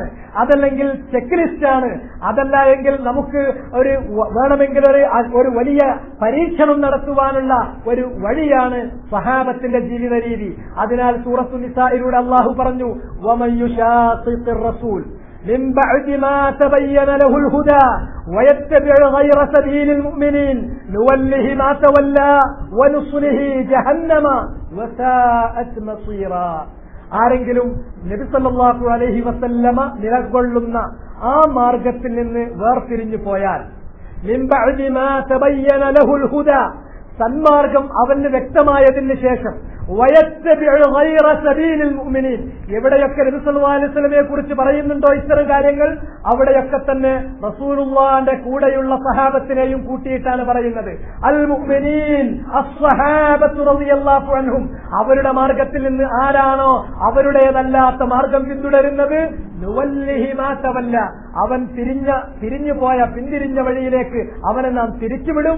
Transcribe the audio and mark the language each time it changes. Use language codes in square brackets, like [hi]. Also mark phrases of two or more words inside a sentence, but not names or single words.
[ml] അതല്ലെങ്കിൽ ചെക്ക് ലിസ്റ്റാണ്. അതല്ല എങ്കിൽ നമുക്ക് വേണമെങ്കിൽ ഒരു വലിയ പരീക്ഷണം നടത്തുവാനുള്ള ഒരു വഴിയാണ് സ്വഹാബത്തിന്റെ ജീവിത രീതി. അതിനാൽ സൂറത്തു നിസായിലൂടെ അല്ലാഹു പറഞ്ഞു, [ar] ومن يشاقق الرسول من بعد ما تبين له الهدى ويتبع غير سبيل المؤمنين نوله ما تولى ونصله جهنم وساءت مصيرا. [ml] ആരെങ്കിലും നബി [ar] صلى الله عليه وسلم [ml] നിലകൊള്ളുന്ന ആ മാർഗത്തിൽ നിന്ന് വേർതിരിഞ്ഞു പോയാൽ, [ar] من بعد ما تبين له الهدى, [ml] സന്മാർഗം അവന് വ്യക്തമായതിന് ശേഷം, [ar] ويتبع غير سبيل المؤمنين, [ml] എവിടെയൊക്കെ നബി [ar] صلى الله عليه وسلم [ml] കുറിച്ച് പറയുന്നുണ്ടോ ഇത്തരം കാര്യങ്ങൾ, അവിടെയൊക്കെ തന്നെ റസൂലുള്ളാഹിന്റെ കൂടെയുള്ള സഹാബത്തിനെയും കൂട്ടിയിട്ടാണ് പറയുന്നത്. [ar] المؤمنين الصحابة رضي الله عنهم, [ml] അവരുടെ മാർഗത്തിൽ നിന്ന് ആരാണോ അവരുടേതല്ലാത്ത മാർഗം പിന്തുടരുന്നത്, [ar] نوله ما تولى, [ml] അവൻ പിന്തിരിഞ്ഞ വഴിയിലേക്ക് അവനെ നാം തിരിച്ചുവിടും.